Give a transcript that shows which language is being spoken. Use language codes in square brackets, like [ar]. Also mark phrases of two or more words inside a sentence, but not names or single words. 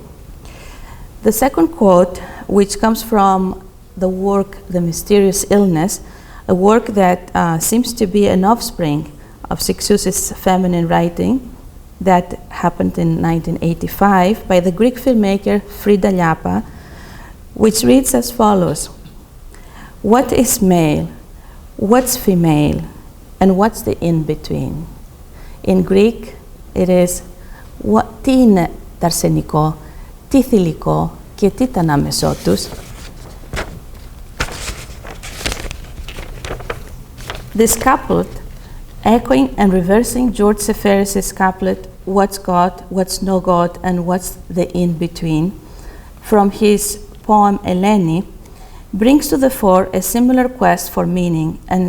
[en] The second quote, which comes from the work The Mysterious Illness, a work that seems to be an offspring of Cixous' feminine writing that happened in 1985 by the Greek filmmaker Frieda Liappa, which reads as follows: "What is male? What's female? And what's the in-between?" In Greek, it is [el] τι είναι τ' αρσενικό, τι θηλυκό και τι τ' ανάμεσό τους. [en] This couplet, echoing and reversing George Seferis's couplet, "What's God, what's no God, and what's the in-between," from his poem Eleni, brings to the fore a similar quest for meaning and